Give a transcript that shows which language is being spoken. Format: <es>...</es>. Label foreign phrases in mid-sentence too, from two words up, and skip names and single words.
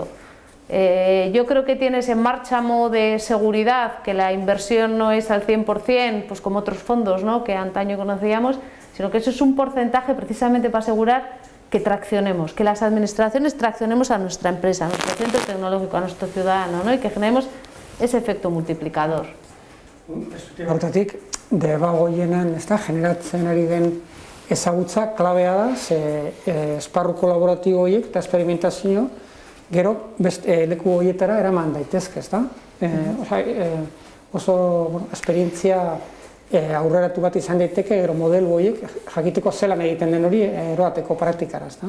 <es>Yo creo que tienes en marcha modo de seguridad, que la inversión no es al 100%, pues como otros fondos, ¿no?, que antaño conocíamos, sino que eso es un porcentaje precisamente para asegurar que traccionemos, que las administraciones traccionemos a nuestra empresa, a nuestro centro tecnológico, a nuestro ciudadano, ¿no?, y que generemos ese efecto multiplicador.</es> <eu>Hortatik, debagoienan, generatzen ari den ezagutza klabea da, esparru kolaboratibo horiek eta esperimentazio gero leku horietara eraman daitezke, ezta? Oso esperientzia aurreratu bat izan daiteke, gero modelo horiek jakiteko zelan egiten den hori eroateko praktikara, ezta?</eu>